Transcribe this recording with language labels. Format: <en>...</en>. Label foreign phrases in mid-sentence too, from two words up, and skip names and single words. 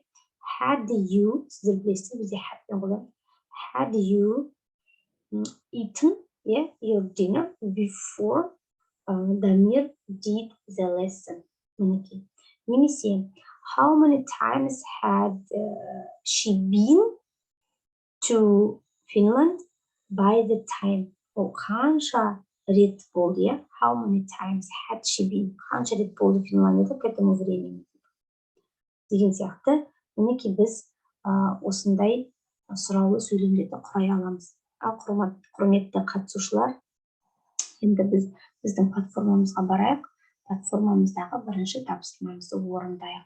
<en>Had you,</en> <kk>сіздер білесіздер, бізде</kk> <en>had you eaten, yeah, your dinner before Damir did the lesson. Немесе, how many times had she been to Finland by the time?</en> <kk>Ол қанша рет болды, иә?</kk> <en>How many times had she been?</en> <kk>Қанша рет болды Финляндияда</kk> <ru>к этому времени?</ru> <kk>Деген сияқты, мінекей біз осындай сұраулы сөйлемдерді құрай аламыз. Ал құрметті қатысушылар, енді біздің платформамызға барайық. Платформамыздағы бірінші тапсырмамызды орындайық.</kk>